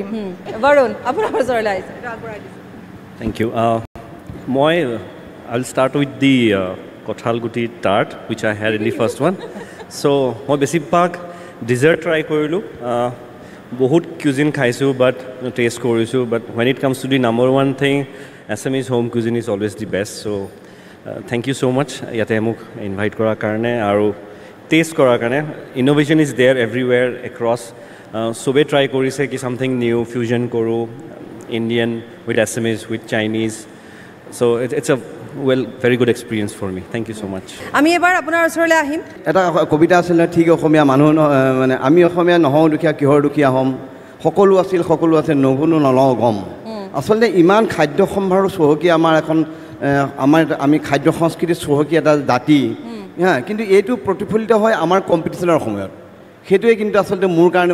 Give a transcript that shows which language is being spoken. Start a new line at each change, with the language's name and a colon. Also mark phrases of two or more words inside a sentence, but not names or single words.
Assamese: বৰুণ আপোনাৰ ওচৰলৈ আহিছে
English: thank you মই I will start with the কঁঠালগুটি tart which I had in the first one so'
Assamese: মই বেছিভাগ ডিজাৰ্ট ট্ৰাই কৰিলোঁ বহুত cuisine খাইছোঁ বাট টেষ্ট কৰিছোঁ বাট
English: when it comes to the number one thing Assamese home cuisine is always the best so thank you so much
Assamese: ইয়াতে মোক ইনভাইট কৰাৰ কাৰণে
English: আৰু টেষ্ট কৰাৰ কাৰণে innovation is there everywhere across
Assamese: চবে ট্ৰাই কৰিছে কি
English: something new fusion কৰোঁ Indian with Assamese with Chinese so it's a very good experience for me thank you so much
Assamese: আমি এবাৰ আপোনাৰ ওচৰলৈ আহিম এটা কবিতা আছিল ঠিক অসমীয়া মানুহ মানে আমি অসমীয়া নহওঁ দুখীয়া কিহৰ দুখীয়া হ'ম সকলো আছিল সকলো আছে নগুনো নলওঁ গম আচলতে ইমান খাদ্য সম্ভাৰৰ চহকী আমাৰ এখন আমি খাদ্য সংস্কৃতিৰ চহকী এটা জাতি হা কিন্তু এইটো প্ৰতিফলিত হয় আমাৰ কম্পিটিশ্যনৰ সময়ত সেইটোৱে কিন্তু আচলতে মোৰ কাৰণে